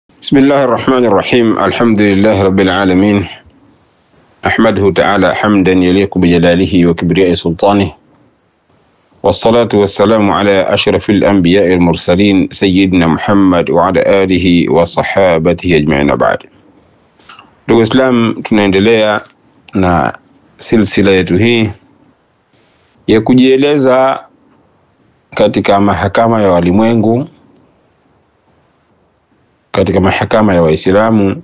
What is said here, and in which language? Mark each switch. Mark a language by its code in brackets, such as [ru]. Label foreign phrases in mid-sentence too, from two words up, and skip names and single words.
[ar] بسم الله الرحمن الرحيم. الحمد لله رب العالمين، أحمده تعالى حمدا يليق بجلاله وكبرياء سلطانه، والصلاة والسلام على أشرف الأنبياء المرسلين سيدنا محمد وعلى آله وصحابته أجمعين. [sw] بعد ndugu Islam, tunaendelea na silsila yetu hii ya kujieleza katika mahakama ya walimwengu, katika mahakama ya Waislamu.